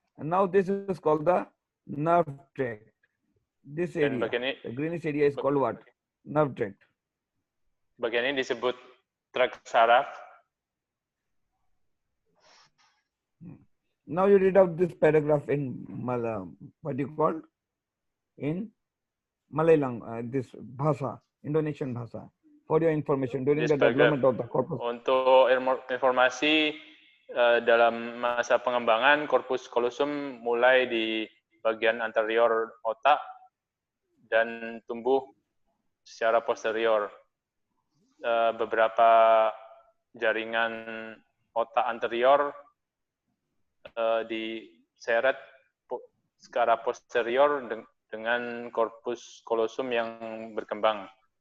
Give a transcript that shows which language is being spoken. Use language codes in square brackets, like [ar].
[en] And now this is called the nerve tract. This area, the greenish area is called what? Nerve tract. [id] Bagian ini disebut trakt saraf. [en] Now you read out this paragraph in what do you call? In Malayalam, this Bhasa, Indonesian Bhasa. For your information, during the development of the corpus. [id] Untuk informasi, dalam masa pengembangan korpus kolosum mulai di bagian anterior otak dan tumbuh secara posterior. Beberapa jaringan otak anterior diseret ke arah posterior dengan korpus kolosum yang berkembang.